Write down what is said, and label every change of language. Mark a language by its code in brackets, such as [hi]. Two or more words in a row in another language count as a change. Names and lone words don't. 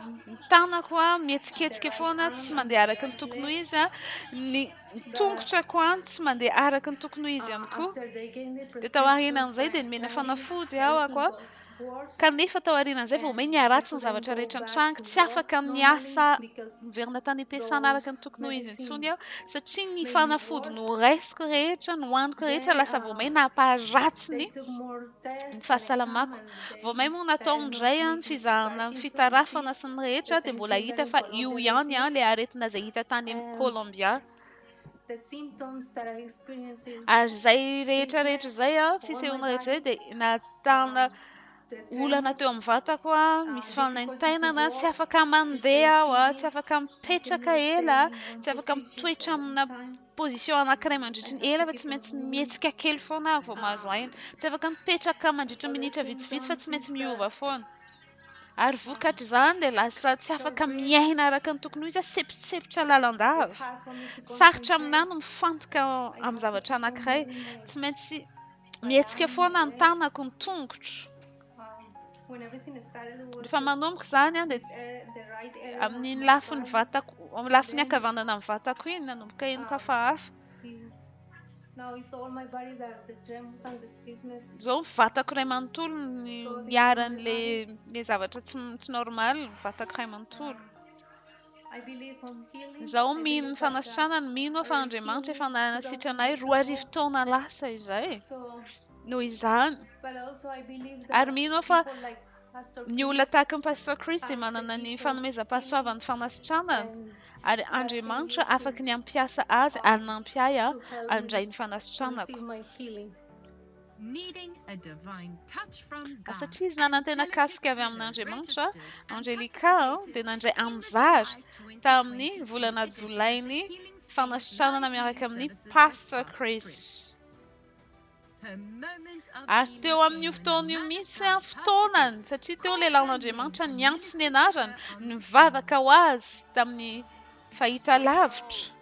[mg] ny tanako [en] the [mg] mihetsiketsiky [en] right [mg] foana [en] arm [mg] tsy [en] and [mg] mandeha [en] the [mg] araka ny [en] right [mg] tokony ho [en] leg. [mg] izy ny tongotrako tsy mandeha araka ny tokony ho izy ihany koa. [en] After they gave me [mg] Dia tao [en] prescriptions for [mg] aorianan'izay dia nomena [en] anxiety, [mg] fanafody aho ako [en] everything got worse. [mg] kanefa tao aorianan'izay vao omeny [en] And I [mg] aratsy ny [en] couldn't [mg] zavatra [en] go [mg] rehetra [en] back [mg] nitranga [en] to [mg] tsy [en] work [mg] afaka [en] normally [mg] miasa [en] because [mg] miverina tany am-piasana [en] those [mg] araka ny tokony ho izy intsony [en] medicine [mg] aho satria ny [en] made me [mg] fanafody [en] worse. [mg] noraisiko rehetra nohaniko rehetra [en] Then [mg] lasa vao omeny nampaharatsiny [en] they took more [mg] ny [en] tests and exam [mg] fahasalamako. [en] and [mg] Vao [en] they [mg] omeny moa natao indray [en] diagnosed me [mg] ny [en] with fizahana ny Parkinson's [mg] fitarafana [en] disease, [mg] sy ny [en] the [mg] rehetra dia [en] same [mg] mbola [en] thing that [mg] hita [en] in [mg] fa io [en] Colombia they [mg] ihany [en] did. [mg] ilay aretina izay hita tany amin'ny Colombia. [en] The symptoms that I experienced is [mg] Ary izay rehetrarehetra [en] stiffness [mg] izay [en] all my [mg] fisehoana rehetra izay [en] body, [mg] dia natana [en] the [mg] olana [en] tremors, [mg] teo amin'ny vatako misy [en] difficulty to [mg] fanaintainana tsy [en] walk, [mg] afaka [en] to stay [mg] mandeha aho tsy [en] sitting. [mg] afaka [en] I [mg] mipetraka [en] cannot stay [mg] ela [en] in one [mg] tsy afaka [en] position [mg] mitoetra [en] for a [mg] amina [en] long time. [mg] position anankiray [en] I [mg] mandritra ny [en] have [mg] ela [en] to [mg] fa [en] keep [mg] tsy [en] on [mg] maintsy [en] moving. [mg] mihetsika kely foana aho vao mahazo aina tsy afaka mipetraka mandritra [en] Other [mg] minitra vitsivitsy fa [en] symptoms [mg] tsy maintsy [en] is [mg] miova [en] that [mg] foana. Ary vokatra izany dia lasa tsy [en] short [mg] afaka [en] breath. [mg] miaina araka ny tokony ho izy sepotsepitra [en] It's [mg] lalandava. [en] hard for me to [mg] Sarotra aminahy [en] concentrate. [mg] no mifantoka [en] I [mg] amin'ny [en] have to [mg] zavatra [en] keep on [mg] anankiray [en] moving [mg] tsy maintsy [en] my [mg] mihetsika [en] arm, [mg] foana [en] my [mg] ny [en] legs. [mg] tanako ny tongotro. [en] When everything started, it was [mg] Rehefa [en] just [mg] manomboka izany dia [en] this area, the right area of [mg] amin'ny [en] my [mg] lafiny [en] body. [mg] vatako amin'ny lafiny [en] Then [mg] ankavanana amin'ny vatako iny nanomboka henoko hafahafa. [en] now it's all my body that the tremors and the stiffness. [mg] Izao ny vatako iray manontolo niaran'ilay zavatra tsy normal ny vatako iray manontolo. [en] I believe I'm healing. [mg] Izaho [en] I [mg] mino ny [en] believe that [mg] fanasitranana mino fa Andriamanitra efa nanasitranay 2 taona lasa izay [en] so, [mg] noho izany. [en] but also I believe [mg] Ary [en] that [mg] mino fa [en] people like Pastor ny olona Chris [mg] tahaka ny pastor Chris dia [en] as the [mg] manana ny [en] gift of [mg] fanomezam-pahasoavana fanasitranana [en] and [mg] ary [en] that [mg] Andriamanitra [en] he used [mg] afaka ny ampiasa azy [en] to [mg] hanampy ahy [en] help me [mg] handray ny [en] to [mg] fanasitranako. [en] receive my healing. [mg] satria izy nanantena kasika avy amin'Andriamanitra, Angelika dia nandray amin'ny vary tamin'ny volana Jolainy fanasitranana miaraka amin'ny Pastor Chris. Ary teo amin'io fotoana io mihitsy fotoanany, satria teo lehilahin'Andriamanitra niantso ny anarany, nivavaka ho azy tamin'ny fahitalavitra.